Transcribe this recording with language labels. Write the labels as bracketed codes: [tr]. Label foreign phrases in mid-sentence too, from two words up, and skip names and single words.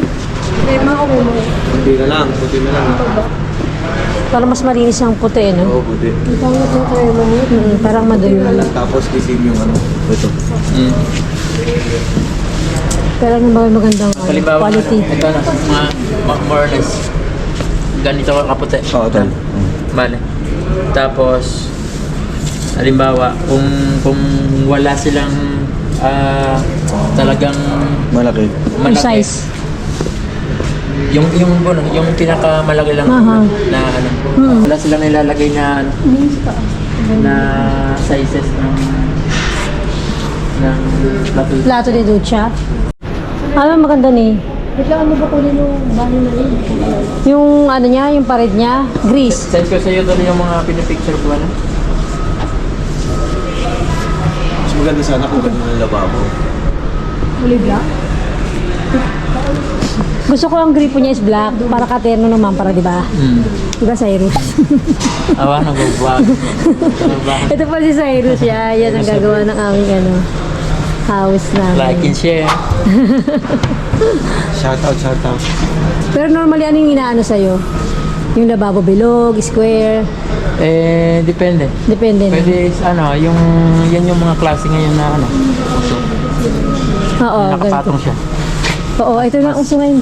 [tl] Krema o krema? Puti na lang. Para mas malinis ang puti, no? Oo, puti. Ang pangit yung krema niya. Parang madumi. Tapos isim yung ano. Ito. Pero ano ba yung magandang Halimbawa, quality? ito na, [en] more or less. [tl] Ganito ka kaputi. Oo, tol. Bale. Tapos, halimbawa, kung wala silang talagang Malaki. Yung size. yung pinakamalaki lang Aha. na ano. Wala silang nilalagay na ano, na sizes ng plato. [es] Plato de ducha. [tl] Ano maganda ni? Bigla ano ba kulin yung banyo na yun? Yung ano niya, yung pared niya, grease. Send ko sa iyo doon yung mga pinipicture ko ano. Mas maganda sana kung ganun ang lababo. Kulay black? Gusto ko ang gripo niya is black, para katerno naman, para di ba? Di ba Cyrus? Awa, nagbabago. Ito pa si Cyrus, yan ang gagawa ng aming ano, house namin. [en] Like and share. Shout out. [tl] Pero normally, ano yung inaano sa'yo? Yung lababo bilog, square, Depende. depende na. Pwede yan yung mga klase ngayon na ano. Oo, ganito. Nakapatong siya. Oo, ito na uso ngayon.